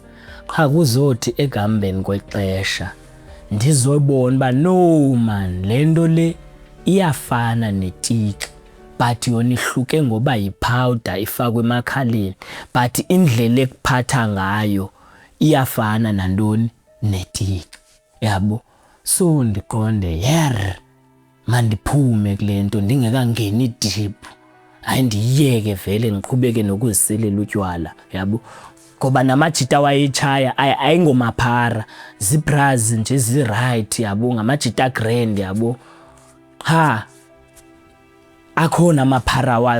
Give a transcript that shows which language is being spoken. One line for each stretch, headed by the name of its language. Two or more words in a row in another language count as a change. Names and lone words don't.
Xhosa: Qha kuzothi ekuhambeni kwexesha ndizoyibona uba
English: no man
Xhosa: le nto le iyafana netiki but yona ihluke ngoba yipowder ifakwe emakhaleni but indlela ekuphatha ngayo iyafana nantoni netiki yabo. So ndiqonde mandiphume kule nto ndingekangeni deep hayi ndiyiyeke vele ndiqhubeke nokuziselela utywala yabo ngoba namajita wayetshaya ayingomaphara zibras nje zi-right yabo ngamajita grand yabo ha akhona amaphara wayo.